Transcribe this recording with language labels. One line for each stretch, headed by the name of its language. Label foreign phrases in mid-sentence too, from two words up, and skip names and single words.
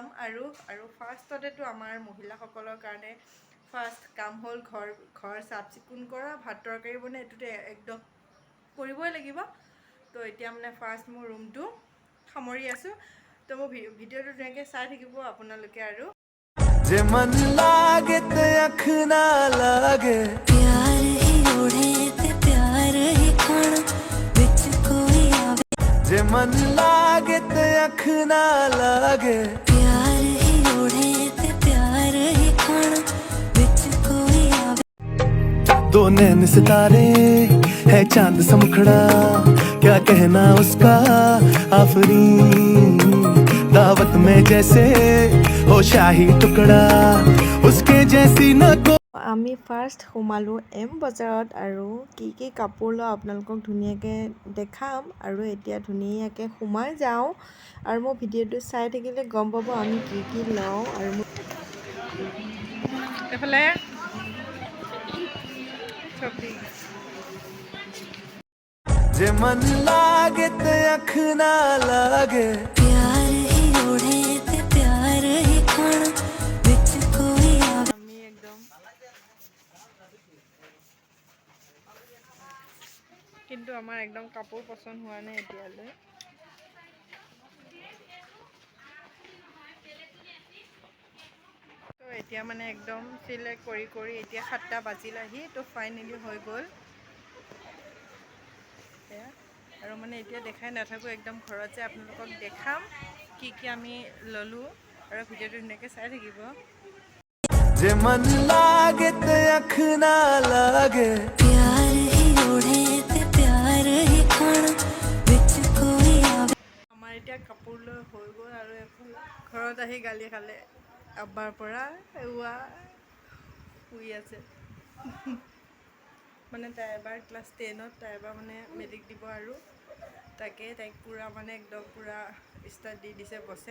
Assamese: আৰু ফাৰ্ষ্টতেতো আমাৰ মহিলাসকলৰ কাৰণে ফাৰ্ষ্ট কাম হ'ল ঘৰ চাফ চিকুণ কৰা, ভাত তৰকাৰী বনাই, এইটোতো একদম কৰিবই লাগিব। তো এতিয়া মানে ফাৰ্ষ্ট মোৰ ৰুমটো সামৰি আছোঁ। তো মোৰ ভিডিঅ'টো ধুনীয়াকৈ চাই থাকিব আপোনালোকে। আৰু
Punjabi: ਜੇ ਮਨ ਲਾਗੇ ਤੇ ਅੱਖ ਨਾ ਲਾਗੇ, ਪਿਆਰ ਹੀ ਓੜ੍ਹੇ ਤੇ ਪਿਆਰ ਹੀ ਖਾਣਾ ਵਿੱਚ ਕੋਈ ਆਵੇ, ਜੇ ਮਨ ਲਾਗੇ ਤੇ ਅੱਖ ਨਾ ਲਾਗੇ, ਪਿਆਰ ਹੀ ਓੜ੍ਹੇ ਤੇ ਪਿਆਰ ਹੀ ਖਾਣਾ ਵਿੱਚ ਕੋਈ ਆਵੇ।
Hindi: दो नैन सितारे है चांद सा मुखड़ा, क्या कहना उसका आफरीन, दावत में जैसे हो शाही टुकड़ा, उसके जैसी न को।
Assamese: আমি ফাৰ্ষ্ট সোমালোঁ এম বজাৰত আৰু কি কাপোৰ লওঁ আপোনালোকক ধুনীয়াকৈ দেখাম। আৰু এতিয়া ধুনীয়াকৈ সোমাই যাওঁ আৰু মোৰ ভিডিঅ'টো চাই থাকিলে গম পাব আমি কি লওঁ। আৰু এইফালে
Punjabi: ਜੇ ਮਨ ਲਾਗੇ ਤੇ ਅੱਖ ਨਾ ਲਾਗੇ, ਪਿਆਰ ਹੀ ਓੜ੍ਹੇ ਤੇ ਪਿਆਰ ਹੀ ਖਾਣਾ ਵਿੱਚ ਕੋਈ ਆਵੇ।
Assamese: আমি একদম কিন্তু আমাৰ একদম কাপোৰ পচন্দ হোৱা নাই এতিয়ালৈ। তো এতিয়া মানে একদম চিলেক্ট কৰি এতিয়া 7টা বাজিলেহি। তো ফাইনেলি হৈ গ'ল। আৰু মানে এতিয়া দেখাই নাথাকোঁ, একদম ঘৰত যে আপোনালোকক দেখাম কি আমি ল'লোঁ। আৰু ভিডিঅ'টো ধুনীয়াকৈ চাই থাকিব।
Punjabi: ਜੇ ਮਨ ਲਾਗੇ ਤੇ ਅੱਖ ਨਾ ਲਾਗੇ, ਪਿਆਰ ਹੀ ਓੜ੍ਹੇ ਤੇ ਪਿਆਰ ਹੀ ਖਾਣਾ ਵਿੱਚ ਕੋਈ ਆਵੇ।
Assamese: আমাৰ এতিয়া কাপোৰ লৈ হৈ গ'ল। আৰু ঘৰত আহি গালি খালে আব্বাৰ পৰা, এৱা শুই আছে। মানে তাই এবাৰ ক্লাছ 10ত, তাই এবাৰ মানে মেট্ৰিক দিব। আৰু তাইক পূৰা মানে একদম পূৰা ষ্টাৰ্ট দি দিছে বছে।